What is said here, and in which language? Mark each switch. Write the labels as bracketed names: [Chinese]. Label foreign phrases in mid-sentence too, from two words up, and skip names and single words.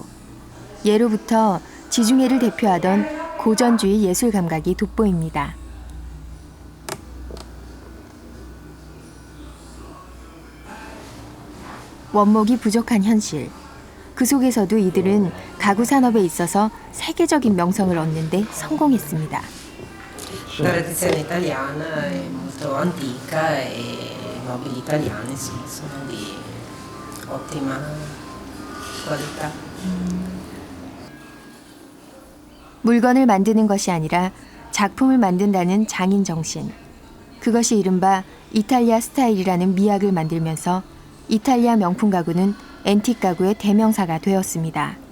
[Korean] 예로부터 지중해를 대표하던 고전주의 예술 감각이 돋보입니다. 원목이 부족한 현실. 그 속에서도 이들은 가구 산업에 있어서 세계적인 명성을 얻는 데 성공했습니다. [Italian] La tradizione italiana è molto antica e i mobili italiani sono di ottima qualità. [Korean] 물건을 만드는 것이 아니라 작품을 만든다는 장인 정신. 그것이 이른바 이탈리아 스타일이라는 미학을 만들면서 이탈리아 명품 가구는 앤틱 가구의 대명사가 되었습니다.